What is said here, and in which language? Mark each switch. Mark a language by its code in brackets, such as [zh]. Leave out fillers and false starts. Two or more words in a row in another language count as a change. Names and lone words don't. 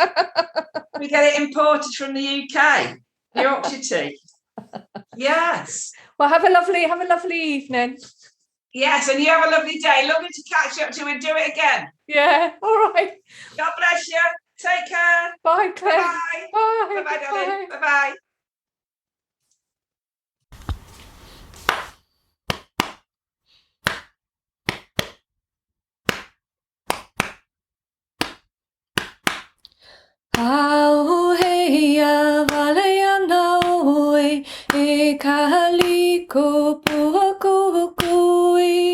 [en] We get it imported from the UK. Yorkshire tea. Yes. Well, have a lovely evening. Yes, and you have a lovely day. Lovely to catch up to and do it again. Yeah, all right. God bless you. Take care. Bye, Claire. Bye. Bye. Bye-bye, darling. Bye-bye. [haw] Au heia valea naue e kaliko puakukui.